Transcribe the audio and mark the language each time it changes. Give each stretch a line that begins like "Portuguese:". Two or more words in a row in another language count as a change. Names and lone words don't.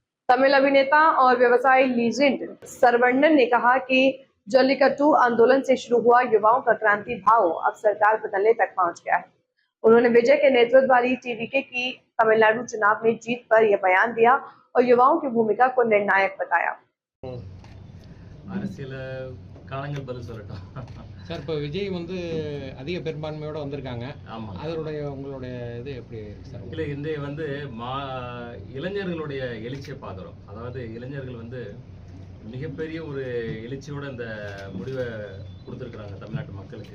Hindi: तमिल अभिनेता और व्यवसायी लीजेंड सरवण्णन ने कहा कि जल्लीकट्टू आंदोलन से शुरू हुआ युवाओं का क्रांति भाव अब सरकार बदलने तक पहुंच गया है। उन्होंने विजय के नेतृत्व वाली टीवीके की तमिलनाडु चुनाव में जीत पर यह बयान दिया और युवाओं की भूमिका को निर्णायक बताया।
Tamil: காலங்கள் பதில் சொல்லட்டும் சார். இப்போ விஜய் வந்து அதிக பெரும்பான்மையோட வந்திருக்காங்க. ஆமாம், அதனுடைய உங்களுடைய இது எப்படி சார்? இல்லை, இந்த வந்து இளைஞர்களுடைய எழுச்சியை பார்க்குறோம். அதாவது இளைஞர்கள் வந்து மிகப்பெரிய ஒரு எழுச்சியோட இந்த முடிவை கொடுத்துருக்குறாங்க தமிழ்நாட்டு மக்களுக்கு.